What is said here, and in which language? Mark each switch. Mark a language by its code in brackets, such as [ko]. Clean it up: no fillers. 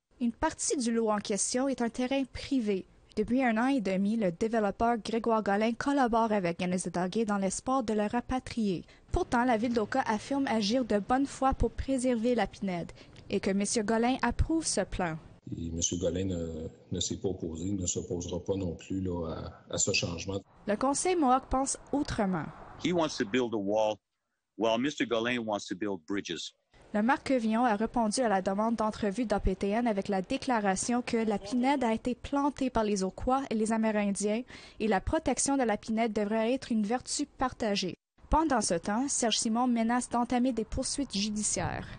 [fr] Une partie du lot en question est un terrain privé. Depuis 1 an et demi, le développeur Grégoire Golin collabore avec Kanesatake dans l'espoir de le rapatrier. Pourtant, la ville d'Oka affirme agir de bonne foi pour préserver la pinède et que M. Golin approuve ce plan. Et M. Golin ne s'est pas opposé, ne s'opposera pas non plus là, à ce changement. Le Conseil Mohawk pense autrement. [en] He wants to build a wall, while Mr. Golin wants to build bridges. [fr] Le maire Quevillon a répondu à la demande d'entrevue d'APTN avec la déclaration que la pinède a été plantée par les Oquas et les Amérindiens et la protection de la pinède devrait être une vertu partagée. Pendant ce temps, Serge Simon menace d'entamer des poursuites judiciaires.